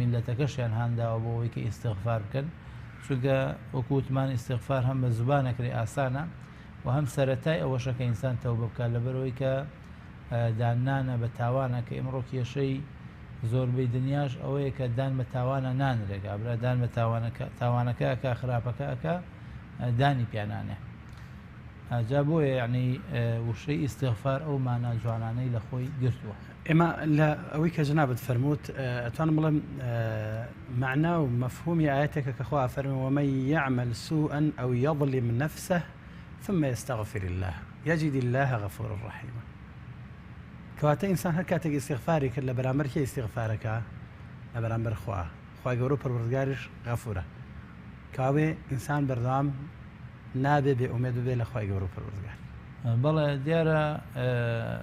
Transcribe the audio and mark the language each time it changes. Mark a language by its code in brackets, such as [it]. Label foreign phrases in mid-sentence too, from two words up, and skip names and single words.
[ckb] میلەتەکەشیان هانداوە بۆ ئەوەی کە ئیستیغفار بکەن، چونکە وەکو وتمان ئیستیغفار هەم بە زوبانەکەی ئاسانە، و هەم سەرەتای ئەوەشە کە ئینسان تەوبە بکات، لەبەرەوەی کە دانانە بە تاوانە کە ئێمڕۆ کێشەی زۆربەی دنیاش ئەوەیە کە دان بە تاوانە نانرێگا، برا دان بە تاوانەکە ئەکا، خراپەکە ئەکا، دانی پیانانێ. جا بۆیە یعنی وشەی ئیستیغفار ئەو مانە جوانانەی لە خۆی گرتووە. ئێمە لە ئەوەی کە جەنابەت فەرمووت ئەتوانم بڵێم معنا و مەفهومی ئاەتێکە کە خوا فەرمێ [ar] ومن يعمل سوءا أو يظلم نفسه ثم يستغفر الله يجد الله غفورا رحيما. [ckb] کەواتە ئینسان هەر کاتێک ئیستیغفاری کرد لە بەرامبەر کێ ئیستیغفارەکە؟ لە بەرامبەر خوا، خوای گەورە و پەروەردگاریش غەفورە. کاوێ ئینسان بەردەوام نابێ بێ ئومێد بێ لە خوای گەورە و پەروەردگار.